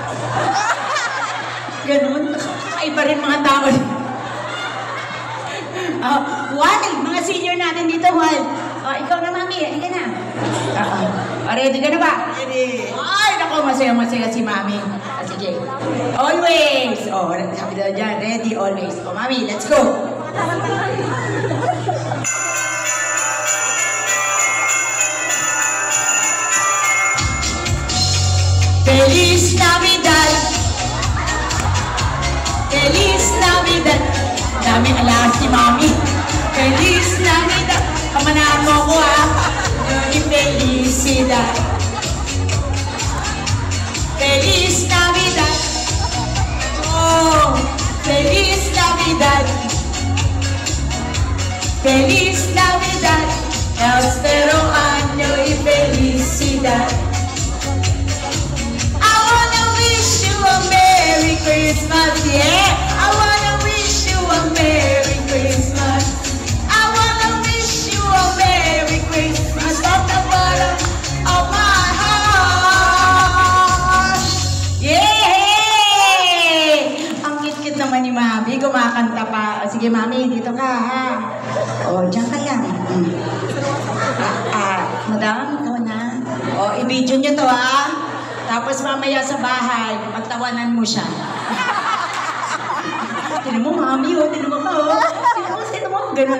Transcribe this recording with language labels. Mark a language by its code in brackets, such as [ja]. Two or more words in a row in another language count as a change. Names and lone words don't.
[tl] Ganun, iba rin mga tao. Wild, mga senior natin dito, Wild. Ikaw na, Mami, halika na. Ready ka na ba? Ready. Ay, naku, masaya si Mami. Sige. Always. Sabi daw dyan, [en] ready, always. Mami, let's go. [es] Feliz Navidad. Feliz Navidad. [tl] Dami alas si Mami. [es] Feliz Navidad. [tl] Kamanahan mo ako ha. Felicidad. [es] Feliz Navidad. Oh, Feliz Navidad. Feliz Navidad. Espero año y felicidad. [en] Merry Christmas, yeah! I wanna wish you a Merry Christmas. I wanna wish you a Merry Christmas from the bottom of my heart. Yeah! [tl] Ang cute naman ni Mami, kumakanta pa. Sige, Mami, dito ka, ha? Diyan ka lang. Madam, ikaw na. I-video nyo to, ha? Tapos mamaya sa bahay, pagtawanan mo siya. Tinan mo, Mami, tinan mo ka, Tinan mo, ganun.